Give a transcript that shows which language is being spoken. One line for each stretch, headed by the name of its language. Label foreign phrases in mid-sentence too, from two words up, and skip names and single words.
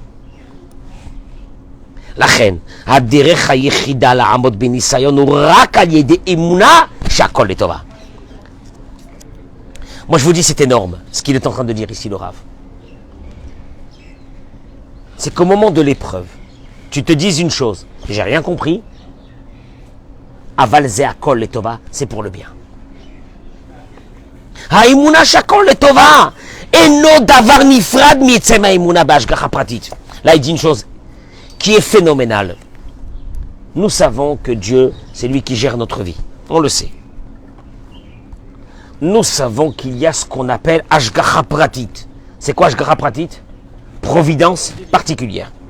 French: La reine, moi je vous dis c'est énorme ce qu'il est en train de dire ici le Rav. C'est qu'au moment de l'épreuve, tu te dises une chose, j'ai rien compris,
Hebrew: אבל זה הכל לטובה,
French: c'est pour le bien.
Hebrew: האמונה שהכל לטובה, אינו דבר נפרד מעצם האמונה בהשגחה פרטית.
French: Là il dit une chose qui est phénoménal. Nous savons que Dieu, c'est lui qui gère notre vie. On le sait. Nous savons qu'il y a ce qu'on appelle
Hebrew: השגחה פרטית.
French: C'est quoi
Hebrew: השגחה פרטית?
French: Providence particulière.